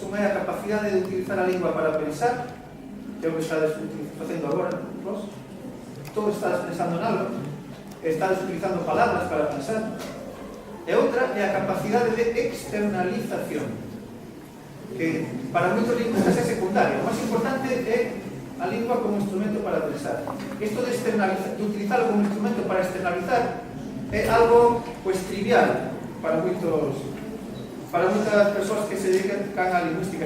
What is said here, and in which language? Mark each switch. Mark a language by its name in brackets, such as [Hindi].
[Galician] Unha é a capacidade de utilizar a lingua para pensar, que é o que estades facendo agora, vos. [Spanish] Todo estás pensando en algo, estás utilizando palabras para pensar. [Galician] E outra é a capacidade de externalización, que para moitos lingüistas é secundaria. O máis importante é a lingua como instrumento para pensar. Isto de utilizarlo como instrumento para externalizar é algo, pues, trivial para moitas persoas que se dedican á lingüística.